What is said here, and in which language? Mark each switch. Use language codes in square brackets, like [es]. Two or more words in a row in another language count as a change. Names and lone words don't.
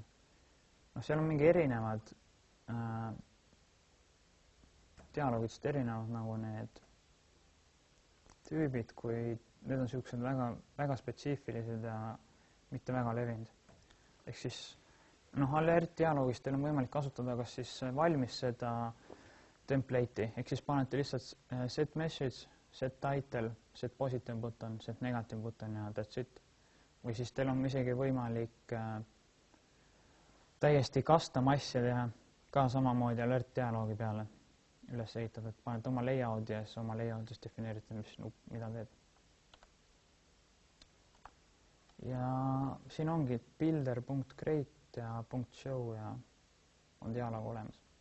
[et] Seal on mingi erinevad dialoogidest erinevad nagu need tüübid, kui need on niisugused väga, väga spetsiifilised ja mitte väga levinud. Ehk siis alert dialoogist teil on võimalik kasutada kas siis valmis seda template'i, ehk siis panete lihtsalt [en] set message, set title, set positive button, set negative button [et] ja [en] that's it. [et] Või siis teil on isegi võimalik täiesti custom asja teha ka samamoodi alert dialoogi peale üles ehitada, et panete oma layout ja siis oma layoutis defineerite, mida teeb. Ja siin ongi builder.create ja .show ja on dialoog olemas.